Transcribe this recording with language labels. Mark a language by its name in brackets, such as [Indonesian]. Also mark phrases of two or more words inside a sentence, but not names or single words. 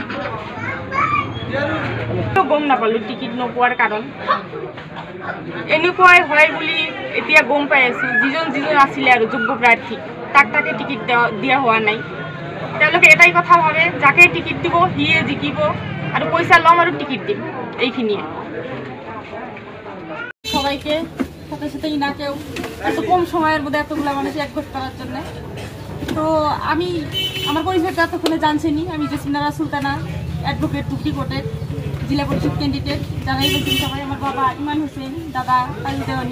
[Assamese] গম নাপালোঁ টিকিট নোপোৱাৰ কাৰণ। এনেকুৱাই হয় বুলি এতিয়া গম পাই আছোঁ। যিজন আছিলে আৰু যোগ্য প্ৰাৰ্থী তাকে টিকিট দিয়া হোৱা নাই। তেওঁলোকে এটাই কথা ভাবে, যাকে টিকিট দিব সিয়ে জিকিব আৰু পইচা ল'ম আৰু টিকিট দিম, এইখিনিয়ে। [Bangla] সবাইকে সাথে সাথে ইনাকেও এত কম সময়ের মধ্যে এতগুলো মানুষ একগোট করার জন্য। তো আমি আমার পরিচয়টা এতক্ষণে জানছেনি, আমি জেসমিনা সুলতানা, অ্যাডভোকেট দুপটিকোটের জিলা পরিষদ ক্যান্ডিডেট। যারাই বলছেন সবাই, আমার বাবা ইমান হোসেন, দাদা কাজী দেওয়ানি।